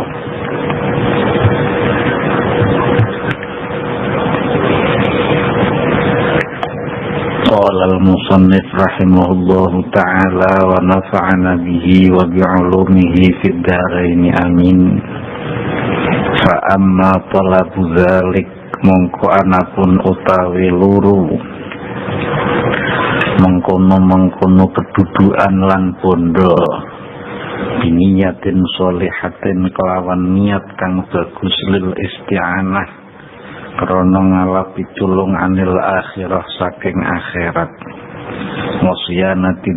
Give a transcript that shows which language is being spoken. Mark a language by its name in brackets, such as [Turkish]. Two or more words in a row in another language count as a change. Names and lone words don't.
[Arabic] قال المصنف رحمه الله تعالى ونفعنا به وبعلومه في الدارين آمين. فأما طلب ذلك [Javanese] mongko anapun utawi luru mengkono kedudukan lan bondo [Arabic] بنية صالحة [Javanese] kelawan niat kang bagus [Arabic] للاستعانة [Javanese] krana ngalapi tulung [Arabic] عن الآخرة [Javanese] saking akhirat wasyanati